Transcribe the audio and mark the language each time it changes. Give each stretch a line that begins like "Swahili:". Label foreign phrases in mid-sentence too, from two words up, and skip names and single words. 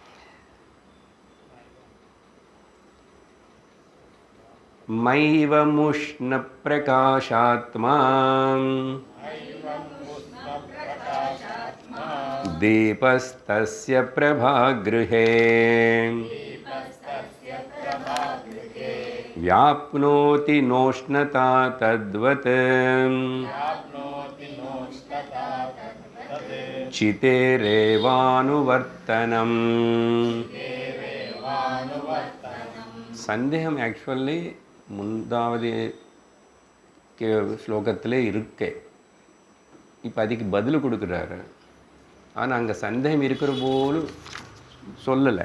Sanskrit: मैवमुष्ण प्रकाशात्मा दीपस्तस्य प्रभागृहे व्याप्नोति नोष्णता तद्वत् चितेरेवानुवर्तनम्.
Tamil: சந்தேகம் ஆக்சுவலி முந்தாவது ஸ்லோகத்திலே இருக்கு. இப்போ அதுக்கு பதில் கொடுக்குறாரு. ஆனால் அங்கே சந்தேகம் இருக்கிற போலும் சொல்லலை.